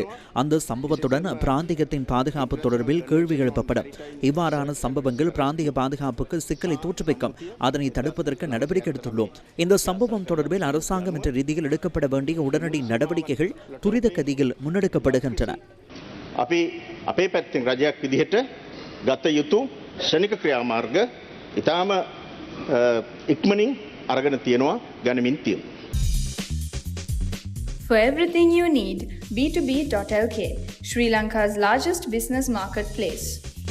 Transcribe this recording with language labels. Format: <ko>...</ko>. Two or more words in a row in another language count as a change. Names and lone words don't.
<ta>அந்த சம்பவத்துடன் பிராந்தியத்தின் பாதுகாப்பு தொடர்பில் கேள்வி எழுப்பப்படும். இவ்வாறான சம்பவங்கள் பிராந்திய பாதுகாப்புக்கு சிக்கலை தோற்றுவிக்கும். அதனை தடுப்பதற்கு நடவடிக்கை எடுத்துள்ளோம். இந்த சம்பவம் தொடர்பில் அரசாங்கம் என்ற ரீதியில் எடுக்கப்பட வேண்டிய உடனடி நடவடிக்கைகள் துரித கதியில் முன்னெடுக்கப்படுகின்றன.</ta> <si>අපේ පැත්තෙන් රජයක් විදිහට ගත යුතු ශනික ක්‍රියාමාර්ග ඉතාම ඉක්මනින් අරගෙන තියෙනවා ගනිමින් තියෙනවා.</si> <en>For everything you need, B2B.lk, Sri Lanka's largest business marketplace.</en>